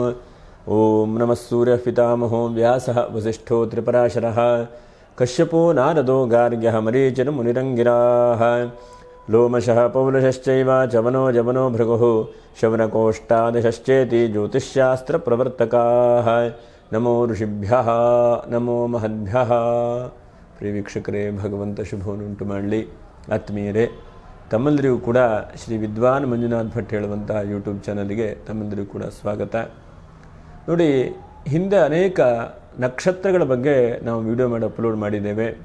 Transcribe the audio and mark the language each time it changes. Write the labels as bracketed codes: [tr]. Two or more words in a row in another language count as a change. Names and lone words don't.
[sa] ओम नमः सूर्यः पितामहो व्यासः वसिष्ठो त्रिपराशरः कश्यपो नारदो गार्ग्यः मरीचिर्मुनिरङ्गिराः लोमशः पौलशश्चैव चवनो जवनो भृगुः शवनकोष्ठादशश्चेति ज्योतिष्शास्त्रप्रवर्तकाः। नमो ऋषिभ्यः नमो महद्भ्यः। [kn] ಪ್ರಿಯ ವೀಕ್ಷಕರೇ, ಭಗವಂತ ಶುಭವನ್ನುಂಟು ಮಾಡಲಿ. ಆತ್ಮೀಯರೇ, ತಮ್ಮೆಲ್ಲರಿಗೂ ಕೂಡ ಶ್ರೀ ವಿದ್ವಾನ್ ಮಂಜುನಾಥ್ ಭಟ್ ಹೇಳುವಂಥ [en] YouTube channel [kn] ತಮ್ಮೆಲ್ಲರಿಗೂ ಕೂಡ ಸ್ವಾಗತ. ನೋಡಿ, ಹಿಂದೆ ಅನೇಕ ನಕ್ಷತ್ರಗಳ ಬಗ್ಗೆ ನಾವು ವಿಡಿಯೋ ಮಾಡಿ ಅಪ್ಲೋಡ್ ಮಾಡಿದ್ದೇವೆ.